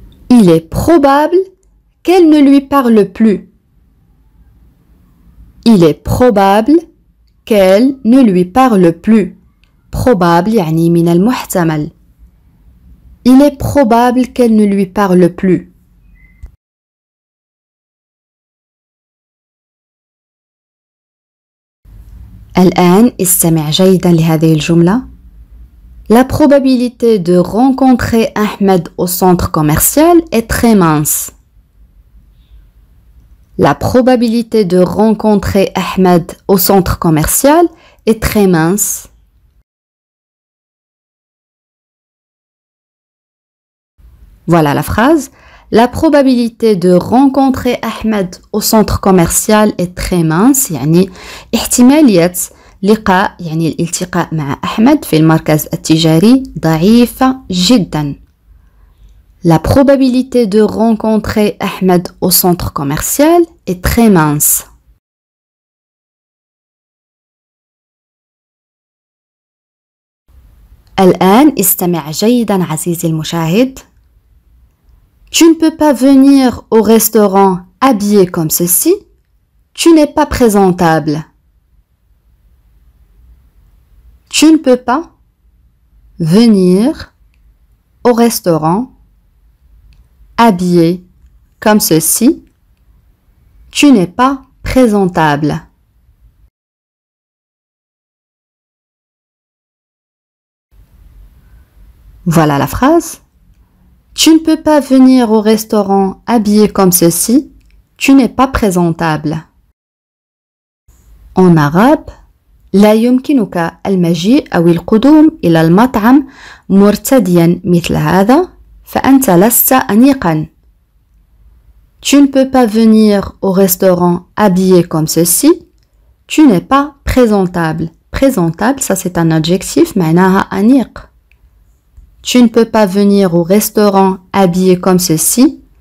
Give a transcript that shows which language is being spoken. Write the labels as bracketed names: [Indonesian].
[French] Il est probable qu'elle ne lui parle plus. Il est probable qu'elle ne lui parle plus. [Arabic] Probable يعني من المحتمل. [French] Il est probable qu'elle ne lui parle plus. [Arabic] الآن استمع جيدا لهذه الجملة. [French] La probabilité de rencontrer Ahmed au centre commercial est très mince. La probabilité de rencontrer Ahmed au centre commercial est très mince. Voilà la phrase. La probabilité de rencontrer Ahmed au centre commercial est très mince. [Arabic] يعني احتمالية لقاء يعني الالتقاء مع أحمد في المركز التجاري ضعيفة جدا. [French] La probabilité de rencontrer Ahmed au centre commercial est très mince. [Arabic] الآن استمع جيدا عزيزي المشاهد. [French] Tu ne peux pas venir au restaurant habillé comme ceci. Tu n'es pas présentable. Tu ne peux pas venir au restaurant habillé comme ceci. Tu n'es pas présentable. Voilà la phrase. Tu ne peux pas venir au restaurant habillé comme ceci. Tu n'es pas présentable. En arabe, [Arabic] لا يمكنك المجيء أو القدوم إلى المطعم مرتديا مثل هذا فأنت لست أنيقا. [French] Tu ne peux pas venir au restaurant habillé comme ceci. Tu n'es pas présentable. Présentable, ça c'est un adjectif, [Arabic] معناها أنيق. [French] Tu ne peux pas venir au restaurant habillé comme ceci.